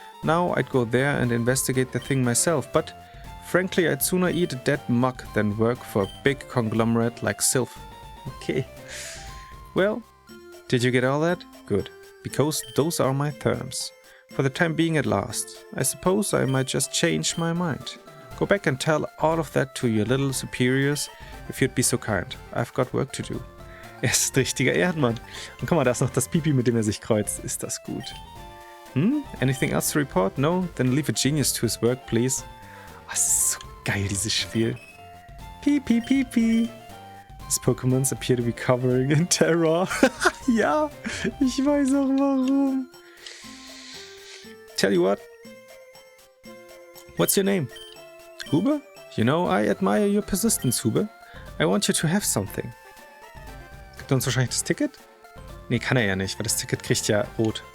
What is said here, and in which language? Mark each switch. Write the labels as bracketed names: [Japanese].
[English] Now I'd go there and investigate the thing myself, but frankly I'd sooner eat a dead mug than work for a big conglomerate like Sylph. Okay. Well, did you get all that? Good, because those are my terms. For the time being at last. I suppose I might just change my mind. Go back and tell all of that to your little superiors, if you'd be so kind. I've got work to do. [German] Er ist ein richtiger Ehrenmann. Und guck mal, da ist noch das Pipi, mit dem er sich kreuzt. Ist das gut. [English] Anything else to report? No? Then leave a genius to his work, please. [German] Oh, das ist so geil, dieses Spiel. Pipi, pipi. [English] These Pokémons appear to be covering in terror. [German] Ja, ich weiß auch warum. [English] Tell you what. What's your name? Hube? You know, I admire your persistence, Hube. I want you to have something. [German] Gibt er uns wahrscheinlich das Ticket? Nee, kann er ja nicht, weil das Ticket kriegt ja rot.